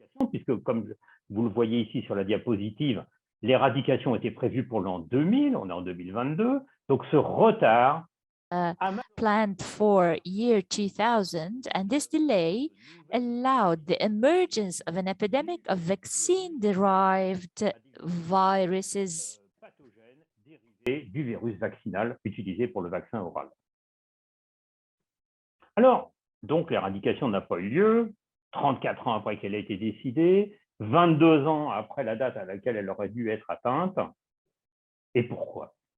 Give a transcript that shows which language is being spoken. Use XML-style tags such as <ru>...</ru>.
<fr>puisque comme vous le voyez ici sur la diapositive, l'éradication était prévue pour l'an 2000, on est en 2022, donc ce retard</fr> <en>planned for year 2000, and this delay allowed the emergence of an epidemic of vaccine-derived viruses</en> <fr>dérivés du virus vaccinal utilisé pour le vaccin oral. Alors, donc l'éradication n'a pas eu lieu, 34 ans après qu'elle ait été décidée, 22 ans après la date à laquelle elle aurait dû être atteinte. Et pourquoi?</fr>